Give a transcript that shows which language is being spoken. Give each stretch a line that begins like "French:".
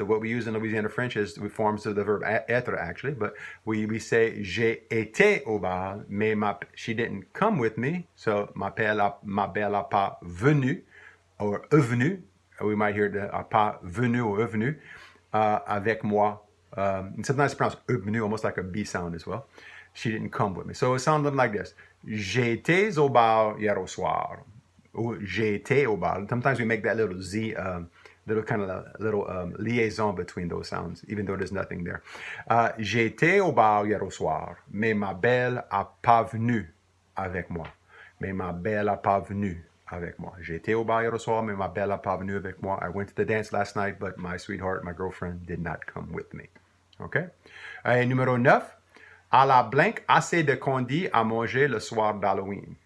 English: What we use in Louisiana French is forms of the verb être, actually, but we say
French: j'ai été au bar, mais
English: she didn't come with me.
French: So ma belle a pas venu, or venu.
English: We might hear the
French: a pas venu or venu avec moi.
English: And sometimes it's pronounced venu, almost like a B sound as well. She didn't come with me. So it sounded like this:
French: j'étais au bar hier au soir. Or j'ai été au bar.
English: Sometimes we make that little Z. Little liaison between those sounds, even though there's nothing there.
French: J'étais au bar hier au soir, mais ma belle a pas venu avec moi. Mais ma belle a pas venu avec moi. J'étais au bar hier au soir, mais ma belle a pas venu avec moi.
English: I went to the dance last night, but my sweetheart, my girlfriend, did not come with me.
French: OK? Numéro 9. À la blank, assez de candy à manger le soir d'Halloween.